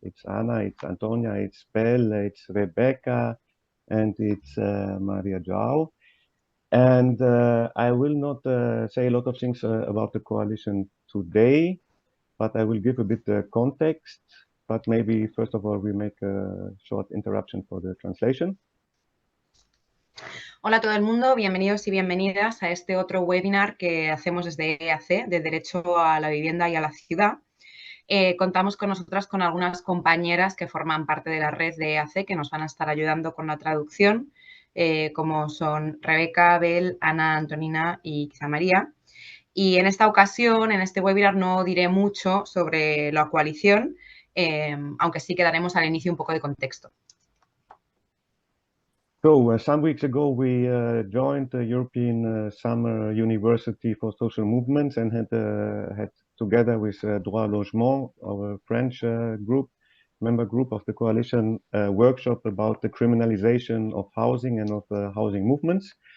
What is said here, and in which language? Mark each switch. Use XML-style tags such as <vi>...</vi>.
<en>It's Anna, it's Antonia, it's Belle, it's Rebecca, and it's Maria Joao. And I will not say a lot of things about the coalition today, but I will give a bit context. But maybe first of all, we make a short interruption for the translation.</en> <es>Hola a todo el mundo, bienvenidos y bienvenidas a este otro webinar que hacemos desde EAC, de Derecho a la Vivienda y a la Ciudad. Contamos con nosotras con algunas compañeras que forman parte de la red de EAC que nos van a estar ayudando con la traducción, como son Rebeca, Bel, Ana, Antonina y quizá María. Y en esta ocasión, en este webinar, no diré mucho sobre la coalición, aunque sí que daremos al inicio un poco de contexto.</es> <en>So, some weeks ago, we joined the European Summer University for Social Movements and had together with Droit Logement, our French member group of the coalition, workshop about the criminalization of housing and of housing movements.</en>